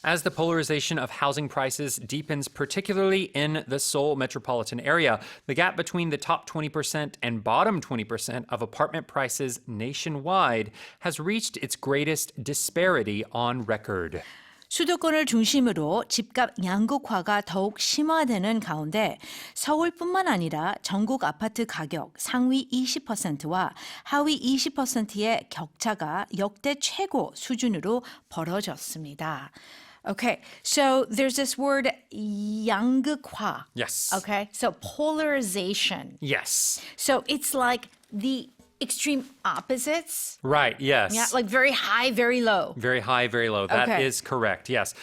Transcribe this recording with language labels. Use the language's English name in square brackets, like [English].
[English] As the polarization of housing prices deepens, particularly in the Seoul metropolitan area, the gap between the top 20% and bottom 20% of apartment prices nationwide has reached its greatest disparity on record. [Korean] 수도권을 중심으로 집값 양극화가 더욱 심화되는 가운데 서울뿐만 아니라 전국 아파트 가격 상위 20%와 하위 20%의 격차가 역대 최고 수준으로 벌어졌습니다. [English] Okay, so there's this word 양극화. Yes. Okay, so polarization. Yes. So it's like the extreme opposites. Right, yes. Yeah, like very high, very low. Very high, very low. That is Okay. correct, yes.